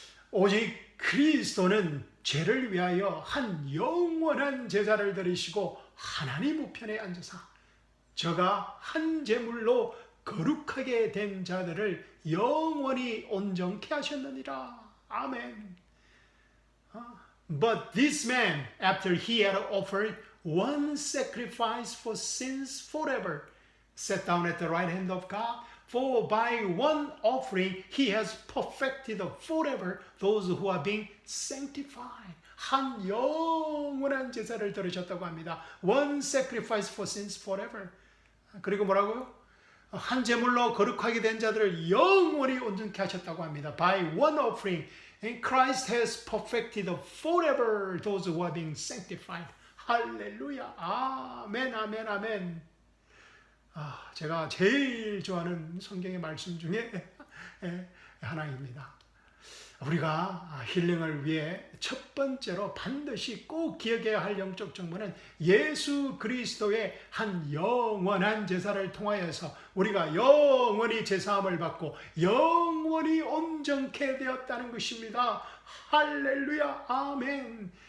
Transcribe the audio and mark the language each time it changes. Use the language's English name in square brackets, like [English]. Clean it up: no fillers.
[Korean] 오직 그리스도는 죄를 위하여 한 영원한 제사를 드리시고 하나님 우편에 앉으사 저가 한 제물로 거룩하게 된 자들을 영원히 온전케 하셨느니라. 아멘. [English] But this man, after he had offered one sacrifice for sins forever, sat down at the right hand of God, for by one offering he has perfected forever those who are being sanctified. [Korean] 한 영원한 제사를 들으셨다고 합니다. [English] One sacrifice for sins forever. [Korean] 그리고 뭐라고요? 한 제물로 거룩하게 된 자들을 영원히 온전케 하셨다고 합니다. [English] By one offering, and Christ has perfected forever those who are being sanctified. [Korean] 할렐루야. 아멘, 아멘, 아멘. 제가 제일 좋아하는 성경의 말씀 중에 하나입니다. 우리가 힐링을 위해 첫 번째로 반드시 꼭 기억해야 할 영적 정보는 예수 그리스도의 한 영원한 제사를 통하여서 우리가 영원히 제사함을 받고 영원히 온전케 되었다는 것입니다. 할렐루야. 아멘.